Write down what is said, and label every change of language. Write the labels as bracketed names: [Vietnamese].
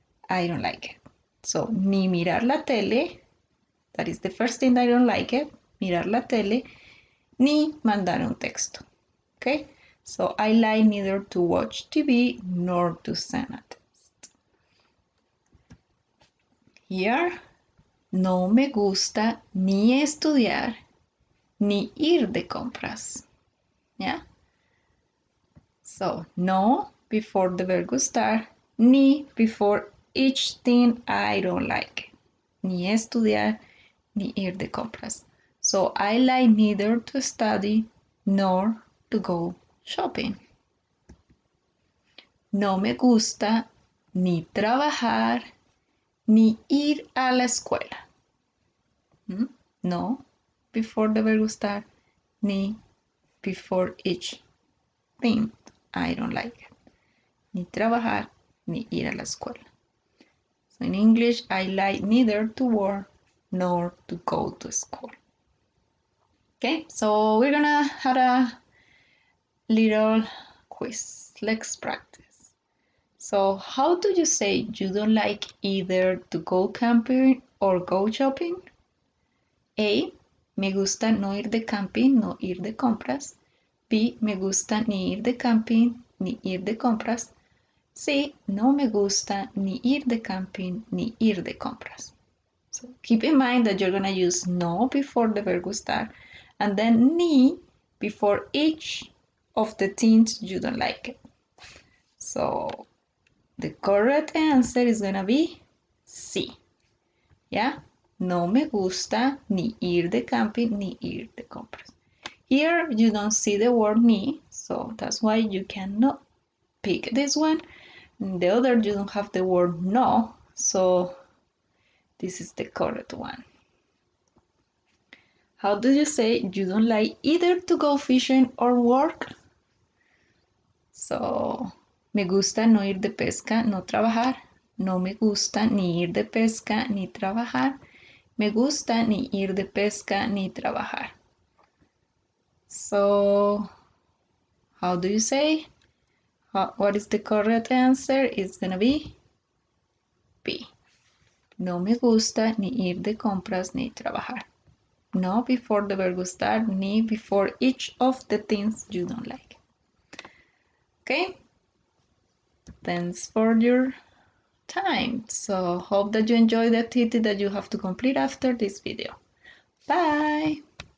[English] I don't like it. So [Spanish] ni mirar la tele, [English] that is the first thing I don't like it, [Spanish] mirar la tele, ni mandar un texto. [English] Okay, so I like neither to watch TV nor to send a text. [Spanish] Here, no me gusta ni estudiar ni ir de compras. [English] Yeah? So, no before the verb gustar, ni before each thing I don't like. [Spanish] Ni estudiar, ni ir de compras. [English] So, I like neither to study nor to go shopping. [Spanish] No me gusta ni trabajar ni ir a la escuela. [English] No before the verb gustar, ni before each thing I don't like it. [Spanish] Ni trabajar ni ir a la escuela. [English] So in English, I like neither to work nor to go to school. Okay, so we're gonna have a little quiz. Let's practice. So how do you say you don't like either to go camping or go shopping? [Spanish] A. Me gusta no ir de camping, no ir de compras. B. Me gusta ni ir de camping, ni ir de compras. C. No me gusta ni ir de camping, ni ir de compras. [English] So keep in mind that you're going to use no before the verb gustar, and then ni before each of the things you don't like it. So the correct answer is going to be C. [Spanish] Yeah? No me gusta ni ir de camping ni ir de compras. [English] Here you don't see the word ni, so that's why you cannot pick this one. In the other you don't have the word no, so this is the correct one. How do you say you don't like either to go fishing or work? [Spanish] So, me gusta no ir de pesca, no trabajar. No me gusta ni ir de pesca ni trabajar. Me gusta ni ir de pesca ni trabajar. [English] So, how do you say? What is the correct answer? It's gonna be B. [Spanish] No me gusta ni ir de compras ni trabajar. [English] No before the verb gustar, ni before each of the things you don't like. Okay? Thanks for your time. So hope that you enjoy the activity that you have to complete after this video. Bye!